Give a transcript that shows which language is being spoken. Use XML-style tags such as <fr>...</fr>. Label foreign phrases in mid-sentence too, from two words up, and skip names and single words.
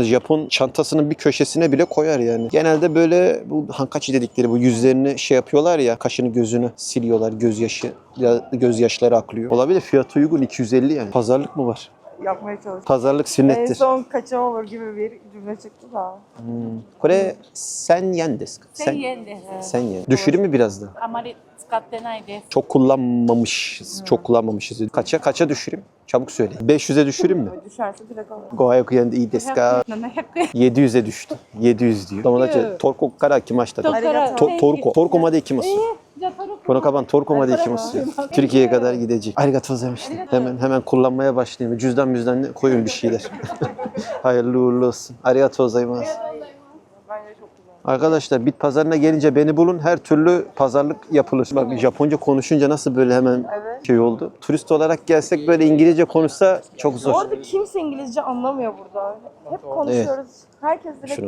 <tr>Japon çantasının bir köşesine bile koyar yani. Genelde böyle bu hankachi dedikleri bu yüzlerini şey yapıyorlar ya, kaşını gözünü siliyorlar, gözyaşları akıyor. Olabilir, fiyatı uygun 250 yani. Pazarlık mı var? Yapmaya çalıştım. Pazarlık En sünnettir. son kaça olur gibi bir cümle çıktı da.</tr> <ja>これ千円です. 1000円です。千円.</ja> <tr>Düşürür mü biraz da?</tr> <ja>あまり使ってないです。</ja> <tr>Çok kullanmamışız. Çok kullanmamışız. Kaça düşüreyim? Çabuk söyle. 500'e düşüreyim mi? Düşerse direkt alırım.</tr> <ja>五百円でいいですか? 700円。</ja> <tr>700'e düştü. 700 diyor.</tr> <ja>友達トルコから来ました。トルコまで行きます. じゃあトルコこの鞄トルコまで行きます.</ja> <tr>Türkiye'ye kadar gidecek.</tr> <ja>ありがとうございます.</ja> <tr>Hemen kullanmaya başlayayım. Cüzdan koyun bir şeyler. Hayırlı uğurlu olsun.</tr> <ja>ありがとうございます.</ja> <tr>Bence çok güzel. Arkadaşlar bit pazarına gelince beni bulun. Her türlü pazarlık yapılır. Bak Japonca konuşunca nasıl böyle hemen şey oldu. Turist olarak gelsek böyle İngilizce konuşsa çok zor. Orada kimse İngilizce anlamıyor burada. Hep konuşuyoruz. Herkes direkt Şunu</tr>